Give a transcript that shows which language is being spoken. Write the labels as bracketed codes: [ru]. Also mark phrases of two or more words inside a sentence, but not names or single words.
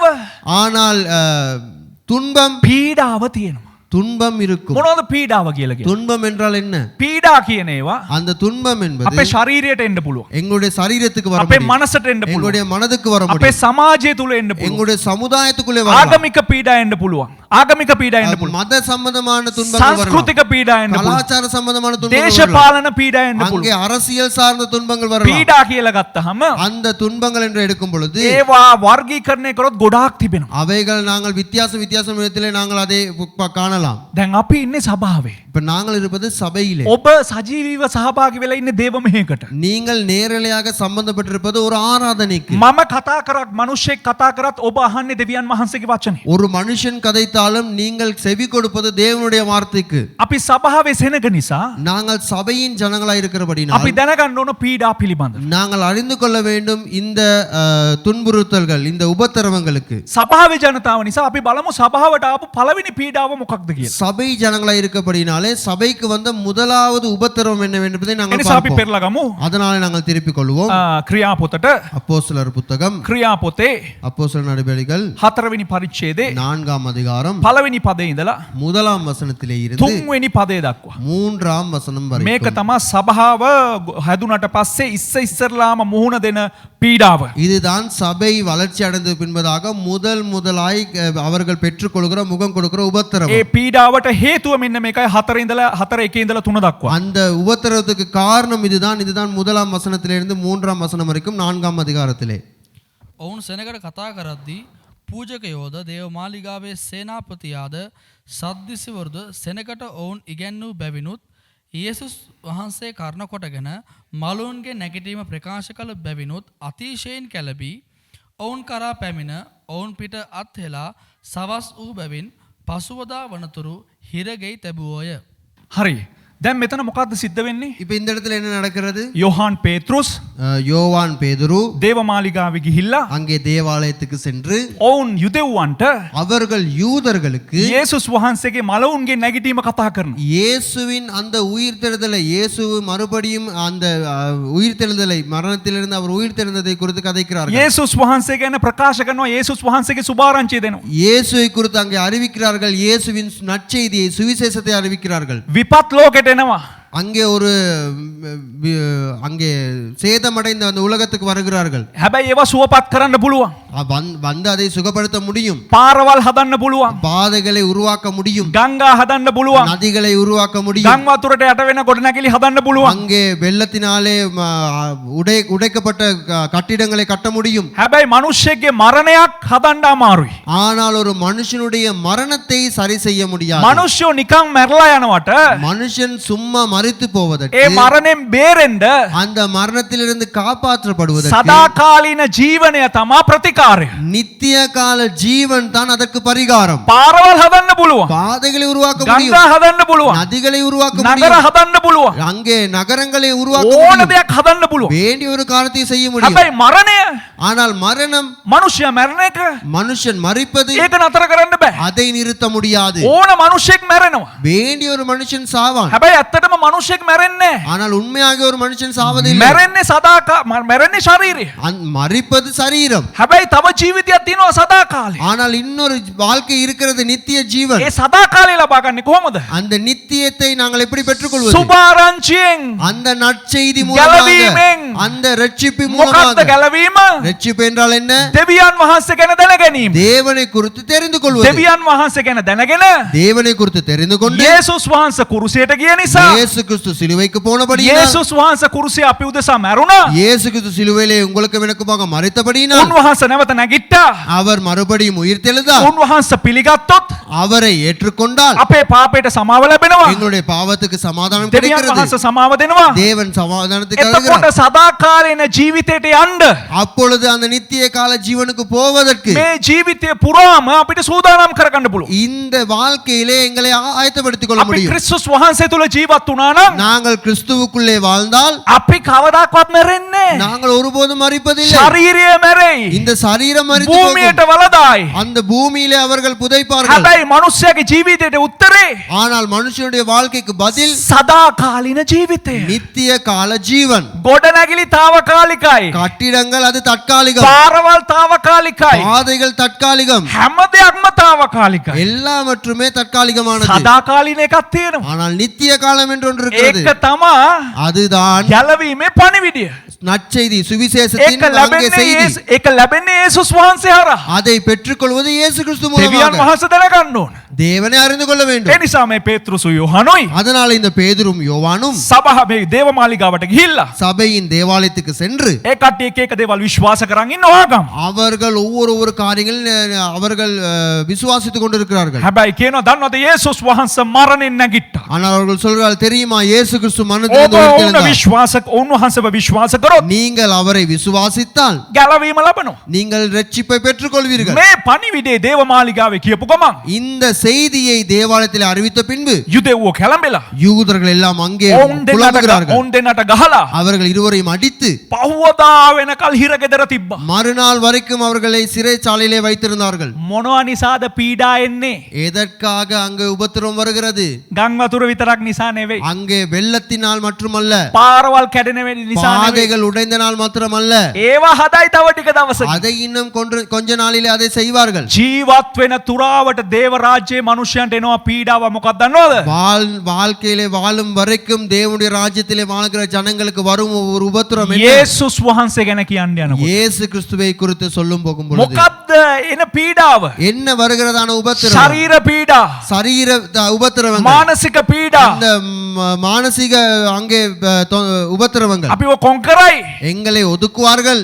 [ta] ஆனால் துன்பம் [si] තියෙනවා. [ta] துன்பம் இருக்கும். [si] මොනවද පීඩාව කියලා කියන්නේ? [ta] துன்பம் என்றால் என்ன? [si] පීඩා කියන ඒවා [ta] அந்த துன்பம் என்பது [si] අපේ ශරීරයට එන්න පුළුවන්. [ta] எங்களுடைய சரீரத்துக்கு வர [si] අපේ [ta] முடியும், [si] මනසට එන්න පුළුවන්. [ta] எங்களுடைய மனதுக்கு வர [si] අපේ [ta] முடியும், [si] සමාජය තුල එන්න පුළුවන්. [ta] எங்களுடைய சமுதாயத்துக்குள்ளே வரலாம். [si] ආගමික පීඩා එන්න පුළුවන්. ආගමික පීඩා එන්න පුළුවන්. [ta] மத சம்பந்தமான துன்பங்கள் வரலாம், [si] සංස්කෘතික පීඩා එන්න පුළුවන්. [ta] கலாச்சார சம்பந்தமான துன்பங்கள் வரலாம், [si] දේශපාලන පීඩා එන්න [ta] அங்கே [si] පුළුවන්. [ta] அரசியல் சார்ந்த துன்பங்கள் வரலாம். [si] පීඩා කියලා ගත්තහම [ta] அந்த துன்பங்கள் என்று எடுக்கும் பொழுது [si] ඒවා වර්ගීකරණය කරොත් ගොඩාක් තිබෙනවා. [ta] அவைகள் நாங்கள் வித்தியாச விதத்திலே நாங்கள் அதை காணலாம். [si] දැන් අපි ඉන්නේ සභාවේ. [ta] இப்ப நாங்கள் இருப்பது சபையிலே. [si] ඔබ සජීවීව සහභාගී වෙලා ඉන්නේ දේව මෙහෙයකට. [ta] நீங்கள் நேரலையாக சம்பந்தப்பட்டிருப்பது ஒரு ஆராதனைக்கு. [si] මම කතා කරත් මිනිස්සෙක් කතා කරත් ඔබ අහන්නේ දෙවියන් වහන්සේගේ වචනේ. [ta] ஒரு மனுஷன் கதைத்தாலும் நீங்கள் செவி கொடுப்பது தேவனுடைய வார்த்தைக்கு. [si] අපි සභාවේ සෙනග නිසා [ta] நாங்கள் சபையின் ஜனங்களாய் இருக்கிறபடினால் [si] අපි දැනගන්න ඕන පීඩා පිළිබඳ. [ta] நாங்கள் அறிந்து கொள்ள வேண்டும் இந்த துன்புறுத்தல்கள், இந்த உபத்திரவங்களுக்கு. [si] සභාවේ ජනතාව නිසා අපි බලමු සභාවට ආපු පළවෙනි පීඩාව මොකක්ද කියලා. [ta] சபை ஜனங்களாய் இருக்கப்படினாலே சபைக்கு வந்த முதலாவது உபத்திரவம் என்னவென்பதை நாங்கள் [si] එනිසා අපි [ta] பார்ப்போம். [si] පෙරලා ගමු. [ta] அதனாலே நாங்கள் திருப்பிக் கொள்வோம். [si] ක්‍රියාපොතට [ta] அப்போஸ்தலர் புத்தகம், [si] ක්‍රියාපොතේ [ta] அப்போஸ்தலர் நடபடிகள் [si] 4වෙනි පරිච්ඡේදයේ [ta] 4ஆம் அதிகாரம் [si] පළවෙනි පදේ ඉඳලා [ta] 1ஆம் வசனத்திலே இருந்து [si] 3වෙනි පදේ දක්වා. [ta] 3ஆம் வசனம் [si] මේක [ta] வரைக்கும். [si] තමයි සභාව හැදුනට පස්සේ ඉස්සෙල්ලාම මුහුණ දෙන පීඩාව. [ta] இதுதான் சபை வளர்ச்சி அடைந்த பின்பதாக முதலாய் அவர்கள் பெற்றுக்கொள்கிற முகம் கொடுக்கிற [si] ඒ [ta] உபத்திரவம். [si] පීඩාවට හේතුව මෙන්න මේකයි 4 දක්වා. [ta] அந்த உபத்திரவத்துக்கு காரணம் இதுதான் 1ஆம் வசனத்திலிருந்து 3ஆம் வசனம் வரைக்கும் 4ஆம் அதிகாரத்திலே. [si] ඔවුන් සෙනගට කතා කරද්දී පූජකයෝද දේවමාලිගාවේ සේනාපතියාද සද්දිසිවරුද සෙනකට ඔවුන් ඉගැන්වූ බැවිනුත් යේසුස් වහන්සේ කර්ණ කොටගෙන මලුන්ගේ නැගිටීම ප්‍රකාශ කළ බැවිනුත් අතිශයින් කැළඹී ඔවුන් කරා පැමිණ ඔවුන් පිට අත්හෙලා සවස් වූ බැවින් පසුවදා වනතුරු හිරගෙයි තැබුවෝය. හරි. දැන් මෙතන මොකද්ද සිද්ධ වෙන්නේ? [ta] இப்போ இந்த இடத்துல என்ன நடக்கிறது? [si] යොහාන් පේත්‍රුස් [ta] யோவான் பேதுரு [si] දේවමාලිගාවේ ගිහිල්ලා [ta] அங்கே தேவாலயத்துக்கு சென்று [si] ඔවුන් යුදෙව්වන්ට [ta] அவர்கள் யூதர்களுக்கு [si] යේසුස් වහන්සේගේ මලවුන්ගේ නැගිටීම කතා කරනවා. [ta] இயேசுவின் அந்த உயிர்த்தெழுதலை, இயேசு மறுபடியும் அந்த உயிர்த்தெழுதலை, மரணத்திலிருந்து அவர் உயிர்த்தெழுந்ததை குறித்து கதைக்கிறார்கள். [si] යේසුස් වහන්සේ ගැන ප්‍රකාශ කරනවා. යේසුස් වහන්සේගේ සුභාරංචිය දෙනවා. [ta] இயேசுவை குறித்து அங்கே அறிவிக்கிறார்கள். இயேசுவின் நற்செய்தியை, சுவிசேஷத்தை அறிவிக்கிறார்கள். [si] විපත් ලෝකෙට එනවා. [ta] அங்கே ஒரு அங்கே சேதமடைந்த அந்த உலகத்துக்கு வருகிறார்கள். [si] හැබැයි ඒවා සුවපත් කරන්න පුළුවන්. [ta] வந்து அதை சுகப்படுத்த முடியும். [si] පාරවල් හදන්න පුළුවන්. [ta] பாதைகளை உருவாக்க முடியும். [si] ගංගා හදන්න පුළුවන්. [ta] நதிகளை உருவாக்க முடியும். [si] ගම් වතුරට යට වෙන ගොඩනැගිලි හදන්න පුළුවන්. [ta] அங்கே வெள்ளத்தினாலே உடைக்கப்பட்ட கட்டிடங்களை கட்ட முடியும். [si] හැබැයි මිනිස්සෙක්ගේ මරණයක් හදන්න අමාරුයි. [ta] ஆனால் ஒரு மனுஷனுடைய மரணத்தை சரி செய்ய முடியாது. [si] මිනිස්සු නිකන් මැරලා යනවට [ta] மனுஷன் சும்மா மரித்து போவதற்கு [si] ඒ මරණයෙන් බේරෙන්න [ta] அந்த மரணத்திலிருந்து காப்பாற்றப்படுவதற்கு [si] සදාකාලීන ජීවනය තමා ප්‍රතිකාරය. [ta] நித்திய கால ஜீவன் தான் அதற்கு பரிகாரம். [si] පාරවල් හදන්න පුළුවන්. [ta] பாதைகளை உருவாக்க [si] ගංගා [ta] முடியும். [si] හදන්න පුළුවන්. [ta] நதிகளை உருவாக்க [si] නගර [ta] முடியும். [si] හදන්න පුළුවන්. [ta] அங்கே நகரங்களை உருவாக்க [si] ඕන [ta] முடியும். [si] දෙයක් හදන්න පුළුවන්. [ta] வேண்டிய ஒரு காரியத்தை செய்ய முடியும். [si] හැබැයි මරණය [ta] ஆனால் மரணம் [si] මනුෂ්‍යයා මැරෙන එක [ta] மனுஷன் மரிப்பது [si] ඒක නතර කරන්න බෑ. [ta] அதை நிறுத்த முடியாது. [si] ඕන මිනිහෙක් මැරෙනවා. [ta] வேண்டிய ஒரு மனுஷன் சாவான். [si] හැබැයි ඇත්තටම මිනිහෙක් මැරෙන්නේ නැහැ. [ta] ஆனால் உண்மையாக ஒரு மனுஷன் சாவதில்லை. [si] මැරෙන්නේ මැරෙන්නේ ශරීරය. [ta] மரிப்பது சரீரம். [si] හැබැයි තව ජීවිතයක් තියෙනවා සදාකාලේ. [ta] ஆனால் இன்னொரு வாழ்க்கை இருக்கிறது நித்திய ஜீவன். [si] ඒ සදාකාලේ ලබා ගන්නේ කොහොමද? [ta] அந்த நித்தியத்தை நாங்கள் எப்படி பெற்றுக்கொள்வது? [si] සුභාරංචියෙන් [ta] அந்த நற்செய்தி மூலமாக, [si] ගැලවීමෙන්. [ta] அந்த ரட்சிப்பின் [si] මොකක්ද [ta] மூலமாக. [si] ගැලවීම? [ta] ரட்சிப்பு என்றால் என்ன? [si] දෙවියන් වහන්සේ ගැන දැන ගැනීම. [ta] தேவனை குறித்து தெரிந்து கொள்வது. [si] දෙවියන් වහන්සේ ගැන දැනගෙන [ta] தேவனை குறித்து தெரிந்து கொண்டு [si] යේසුස් වහන්සේ කුරුසියට ගිය නිසා [ta] இயேசு கிறிஸ்து சிலுவைக்கு போனபடியினால், [si] යේසුස් වහන්සේ කුරුසිය අපි උදෙසා මැරුණා. [ta] இயேசு கிறிஸ்து சிலுவையிலே உங்களுக்கு எனக்குமாக மரித்தபடியினால் [si] උන්වහන්සේ නැවත නැගිට්ටා. [ta] அவர் மறுபடியும் உயிர்த்தெழுந்தார். [si] උන්වහන්සේ පිළිගත්තොත් [ta] அவரை ஏற்றுக்கொண்டால் [si] අපේ පාපයට සමාව ලැබෙනවා. [ta] எங்களுடைய பாவத்துக்கு சமாதானம் [si] දෙවියන් [ta] கிடைக்கிறது. [si] වහන්සේ සමාව දෙනවා. [ta] தேவன் சமாதானத்துக்கு [si] එතකොට [ta] அருகிறார். [si] සදාකාලීන ජීවිතයට යන්න [ta] அப்பொழுது அந்த நித்திய கால ஜீவனுக்கு போவதற்கு [si] මේ ජීවිතය පුරාම අපිට සූදානම් කරගන්න පුළුවන්. [ta] இந்த வாழ்க்கையிலே எங்களை ஆயத்தப்படுத்திக் கொள்ள [si] අපි [ta] முடியும். [si] ක්‍රිස්තුස් වහන්සේ තුල ජීවත් වුණා නම් [ta] நாங்கள் கிறிஸ்துவுக்குள்ளே வாழ்ந்தால் [si] අපි කවදාකවත් මැරෙන්නේ නැහැ. [ta] நாங்கள் ஒருபோதும் மரிப்பதில்லை. [si] ශරීරය මැරෙයි. [ta] இந்த சரீரம் மரித்து [si] භූමියට [ta] போகும். [si] වලදායි. [ta] அந்த பூமியிலே அவர்கள் புதைப்பார்கள். [si] හැබැයි මිනිස්යාගේ ජීවිතයට උත්තරේ [ta] ஆனால் மனுஷனுடைய வாழ்க்கைக்கு பதில் [si] සදාකාලීන ජීවිතය. [ta] நித்திய கால ஜீவன். [si] ගොඩනැගිලි తాවකාලිකයි. [ta] கட்டிடங்கள் அது தற்காலிகம். [si] පාරවල් తాවකාලිකයි. [ta] பாதைகள் தற்காலிகம். [si] හැම දෙයක්ම తాවකාලිකයි. [ta] எல்லாவற்றுமே தற்காலிகமானது. [si] සදාකාලීන එකක් තියෙනවා. [ta] ஆனால் நித்திய காலம் என்று ஒன்று இருக்கிறது. [si] ඒක තමා [ta] அதுதான் [si] ගැලවීමේ පණිවිඩය. [ta] நற்செய்தி, சுவிசேஷத்தின் அங்கே செய்தி. [si] ඒක ලැබෙන්නේ යේසුස් වහන්සේ හරහා. [ta] அதை பெற்றுக்கொள்வது இயேசு கிறிஸ்து [si] දෙවියන් [ta] மூலமாக. [si] වහන්සේ දැනගන්න ඕන. [ta] தேவனை அறிந்து கொள்ள [si] ඒ [ta] வேண்டும். [si] නිසා මේ පේත්‍රුසු යෝහනුයි [ta] அதனால இந்த பேதுரும் யோவானும் [si] සභාව මේ දේවමාලිගාවට ගිහිල්ලා [ta] சபையின் தேவாலயத்துக்கு சென்று [si] ඒ කට්ටිය එක එක දේවල් විශ්වාස කරන් ඉන්නවා ගම. [ta] அவர்கள் ஒவ்வொரு காரியங்களில் அவர்கள் விசுவாசித்துக் கொண்டிருக்கிறார்கள். [si] හැබැයි කියනවා දන්නවද යේසුස් වහන්සේ මරණින් නැගිට්ටා. [ta] ஆனால் அவர்கள் சொல்கிறார்கள், தெரியுமா இயேசு கிறிஸ்து [si] ඔබ [ta] மரணத்திலிருந்து உயிர்த்தெழுந்தார். [si] උන්වහන්සේව විශ්වාස කරොත් [ta] நீங்கள் அவரை விசுவாசித்தால் [si] ගැලවීම ලබනවා. [ta] நீங்கள் ரட்சிப்பை பெற்றுக்கொள்வீர்கள். [si] මේ පණිවිඩේ දේවමාලිගාවේ කියපු ගමන් [ta] இந்த செய்தியை தேவாலயத்தில் அறிவித்த பின்பு [si] යුදෙව්වෝ කැළඹෙලා [ta] யூதர்கள் எல்லாம் அங்கே புலம்புகிறார்கள். [si] ඔවුන් දෙන්නට ගහලා [ta] அவர்கள் இருவரையும் அடித்து [si] පහුවදා වෙනකල් හිරගෙදර තිබ්බා. [ta] மறுநாள் வரைக்கும் அவர்களை சிறைச்சாலையிலே வைத்திருந்தார்கள். [si] මොනවා නිසාද පීඩා එන්නේ? [ta] எதற்காக அங்கே உபத்திரம் வருகிறது? [si] ගම් වතුර විතරක් නිසා නෙවෙයි. [ta] அங்கே வெள்ளத்தினால் மட்டுமல்ல, [si] පාරවල් කැඩෙන නිසා නෙවෙයි. [ta] பாதைகள் உடைந்த நாள் மாத்திரமல்ல, [si] ඒවා හදයි තව ටික දවසක. [ta] அதை இன்னும் கொஞ்ச நாளிலே அதை செய்வார்கள். [si] ජීවත් වෙන තුරාවට දේව රාජ්‍යයේ මනුෂ්‍යයන්ට එනවා පීඩාව. මොකක්ද දන්නවද? [ta] வாழ்க்கையிலே வாழும் வரைக்கும் தேவனுடைய ராஜ்யத்திலே வாழ்கிற ஜனங்களுக்கு வரும் ஒரு உபத்திரம் என்ன? [si] යේසුස් වහන්සේ ගැන කියන්න යනකොට [ta] இயேசு கிறிஸ்துவை குறித்து சொல்லும் போகும் பொழுது [si] මොකක්ද එන පීඩාව? [ta] என்ன வருகிறதான உபத்திரம்? [si] ශරීර පීඩා, [ta] சரீர உபத்திரவங்கள், [si] මානසික පීඩා. [ta] அந்த மானசீக அங்கே உபத்திரவங்கள். [si] අපිව කොන් කරයි, [ta] எங்களை ஒதுக்குவார்கள்,